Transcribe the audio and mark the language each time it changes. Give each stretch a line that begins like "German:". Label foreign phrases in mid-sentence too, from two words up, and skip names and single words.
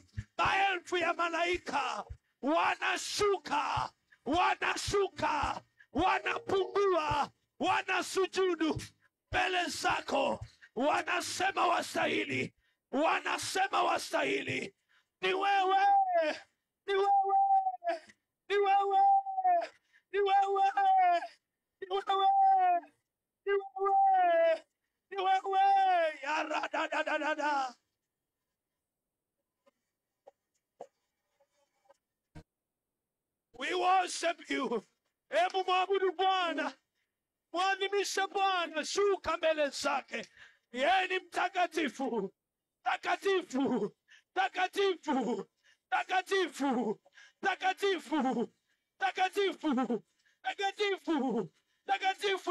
Swahili: Maelfu ya malaika wanashuka, wanashuka, wanapungua, wanasujudu mbele zako, wanasema wastahili, wanasema wastahili. Ni wewe, ni wewe, ni wewe, ni wewe, ni wewe, ni wewe, ni wewe. Yara da da da da da.
English: We worship you.
Swahili: Hebu mwabudu Bwana, mwadhimishe Bwana, shuka mbele zake. Yeye ni mtakatifu, takatifu, takatifu, takatifu, takatifu, takatifu, takatifu, takatifu.